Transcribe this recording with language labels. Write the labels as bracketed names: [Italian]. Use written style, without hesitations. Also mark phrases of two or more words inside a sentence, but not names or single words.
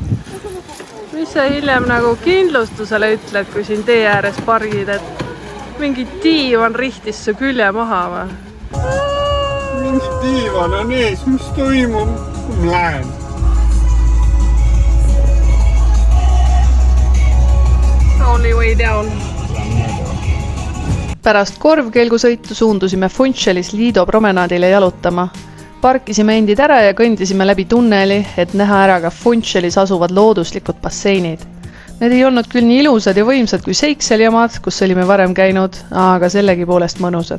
[Estonian] Mis sa hiljem nagu kindlustusele ütled, kui siin tee ääres pargid, et mingi diivan rihtis su külje maha või? Mingi diivan on ees, mis toimub? Ma lähen. [English] only way down. [Estonian] Pärast korvkelgusõitu suundusime Funchalis Lido promenaadile jalutama. Parkisime endid ära ja kõndisime läbi tunneli, et näha ära ka Funchalis asuvad looduslikud basseinid. Need ei olnud küll nii ilusad ja võimsad kui Seychelles'i omad, kus olime varem käinud, aga sellegi poolest mõnusad.